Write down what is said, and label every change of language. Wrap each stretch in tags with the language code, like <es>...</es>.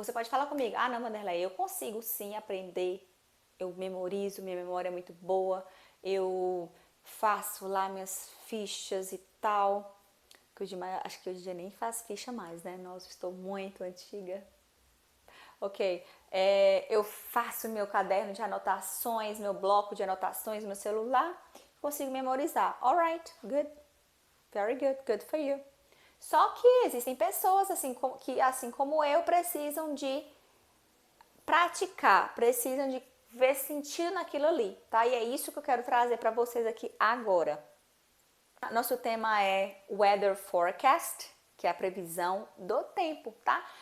<pt>Você pode falar comigo, não, Vanderlei, eu consigo sim aprender, eu memorizo, minha memória é muito boa, eu faço lá minhas fichas e tal, acho que hoje em dia nem faz ficha mais, né? Nossa, estou muito antiga. Ok, eu faço meu caderno de anotações, meu bloco de anotações, meu celular, consigo memorizar.</pt> <en>Alright, good, very good, good for you.</en> <pt>Só que existem pessoas que, assim como eu, precisam de praticar, precisam de ver sentido naquilo ali, tá? E é isso que eu quero trazer para vocês aqui agora. Nosso tema é Weather Forecast, que é a previsão do tempo, tá?</pt>